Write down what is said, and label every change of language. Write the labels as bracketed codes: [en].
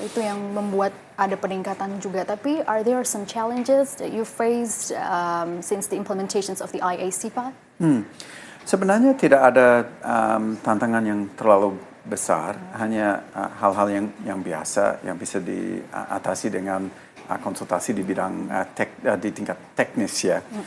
[id] Itu yang membuat ada peningkatan juga. Tapi [en] are there some challenges that you faced since the implementations of the IA-CIPA? [id] Sebenarnya tidak ada tantangan yang terlalu besar, hanya hal-hal yang biasa yang bisa diatasi dengan konsultasi di bidang di tingkat teknis ya.